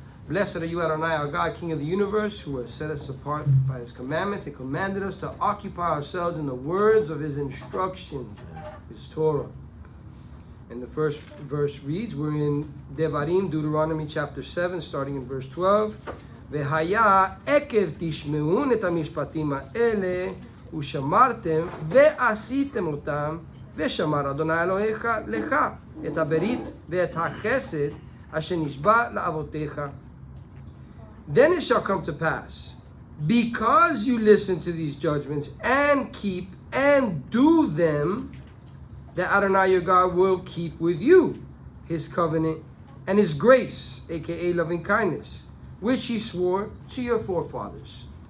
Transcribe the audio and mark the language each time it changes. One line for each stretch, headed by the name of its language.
English: Blessed are you, Adonai, our God, King of the universe, who has set us apart by His commandments and commanded us to occupy ourselves in the words of His instruction, His Torah. And the first verse reads, we're in Devarim, Deuteronomy chapter 7, starting in verse 12.
Hebrew: והיה עקב תשמעון את המשפטים האלה ושמרתם ועשיתם אותם ושמר אדוני אלוהיך לך את הברית ואת החסד אשר נשבע לאבותיך.
English: Then it shall come to pass, because you listen to these judgments and keep and do them, that Adonai your God will keep with you His covenant and His grace, aka loving kindness, which He swore to your forefathers.